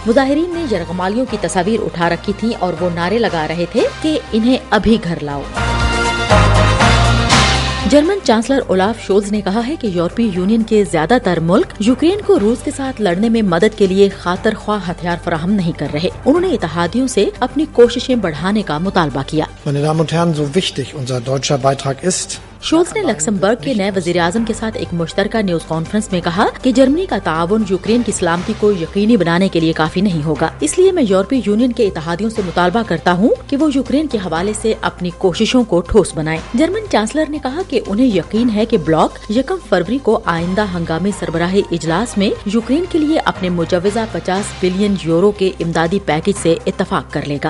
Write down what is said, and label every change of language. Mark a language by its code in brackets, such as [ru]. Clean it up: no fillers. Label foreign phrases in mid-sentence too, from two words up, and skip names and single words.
[ur] مظاہرین نے یرغمالیوں کی تصاویر اٹھا رکھی تھی اور وہ نعرے لگا رہے تھے کہ انہیں ابھی گھر لاؤ۔ جرمن چانسلر اولاف شولز نے کہا ہے کہ یورپی یونین کے زیادہ تر ملک یوکرین کو روس کے ساتھ لڑنے میں مدد کے لیے خاطر خواہ ہتھیار فراہم نہیں کر رہے۔ انہوں نے اتحادیوں سے اپنی کوششیں بڑھانے کا مطالبہ کیا۔ [de] Meine Damen und Herren, so wichtig unser deutscher Beitrag ist, [ur] شولز نے لکسمبرگ کے نئے وزیر اعظم کے ساتھ ایک مشترکہ نیوز کانفرنس میں کہا کہ جرمنی کا تعاون یوکرین کی سلامتی کو یقینی بنانے کے لیے کافی نہیں ہوگا، اس لیے میں یورپی یونین کے اتحادیوں سے مطالبہ کرتا ہوں کہ وہ یوکرین کے حوالے سے اپنی کوششوں کو ٹھوس بنائیں۔ جرمن چانسلر نے کہا کہ انہیں یقین ہے کہ بلاک 1 فروری کو آئندہ ہنگامی سربراہی اجلاس میں یوکرین کے لیے اپنے مجوزہ 50 بلین یورو کے امدادی پیکج سے اتفاق کر لے گا۔